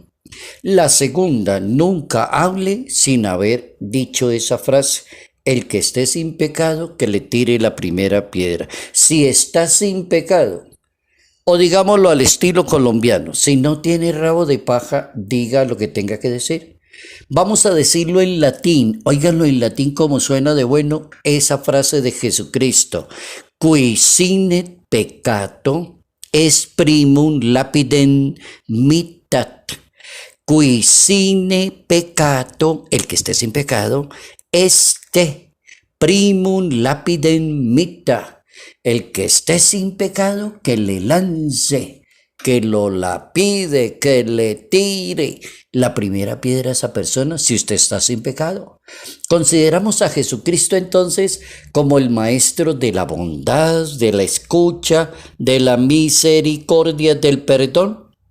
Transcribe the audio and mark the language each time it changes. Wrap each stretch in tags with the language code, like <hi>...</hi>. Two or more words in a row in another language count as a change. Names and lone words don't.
<es>La segunda, nunca hable sin haber dicho esa frase: el que esté sin pecado, que le tire la primera piedra. Si está sin pecado, o digámoslo al estilo colombiano, si no tiene rabo de paja, diga lo que tenga que decir. Vamos a decirlo en latín. Óiganlo en latín como suena de bueno esa frase de Jesucristo:</es> <la>qui sine peccato est primum lapidem mittat. Qui sine peccato,</la> <es>el que esté sin pecado, este</es> <la>primum lapidem mittat.</la> <es>El que esté sin pecado, que le lance, que lo lapide, que le tire la primera piedra a esa persona si usted está sin pecado. Consideramos a Jesucristo entonces como el maestro de la bondad, de la escucha, de la misericordia, del perdón.</es>